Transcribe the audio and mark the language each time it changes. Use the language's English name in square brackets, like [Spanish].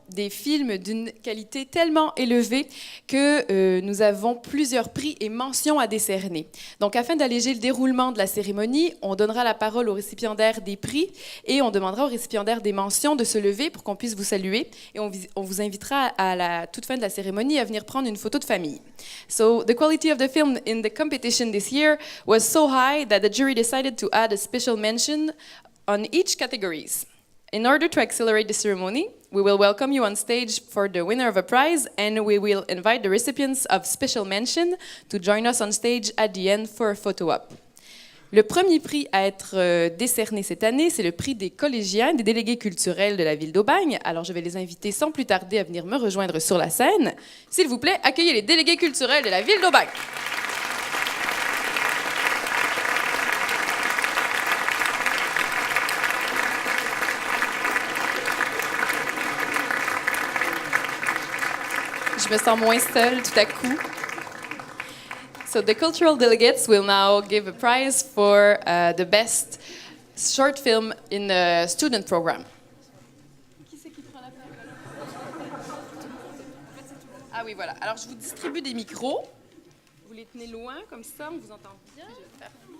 [French] des films d'une qualité tellement élevée que nous avons plusieurs prix et mentions à décerner. Donc, afin d'alléger le déroulement de la cérémonie, on donnera la parole aux récipiendaires des prix et on demandera aux récipiendaires des mentions de se lever pour qu'on puisse vous saluer. Et on vous invitera à la toute fin de la cérémonie à venir prendre une photo de famille. [English] So, the quality of the film in the competition this year was so high that the jury decided to add a special mention on each categories. In order to accelerate the ceremony, we will welcome you on stage for the winner of a prize, and we will invite the recipients of special mention to join us on stage at the end for a photo op. [French] Le premier prix à être décerné cette année, c'est le prix des collégiens, des délégués culturels de la ville d'Aubagne. Alors, je vais les inviter sans plus tarder à venir me rejoindre sur la scène. S'il vous plaît, accueillez les délégués culturels de la ville d'Aubagne. Je me sens moins seule tout à coup. [English] So the cultural delegates will now give a prize for the best short film in the student program. [French] Qui c'est qui prend la parole? Ah oui, voilà. Alors, je vous distribue des micros. Vous les tenez loin, comme ça, on vous entend bien. Je vais faire...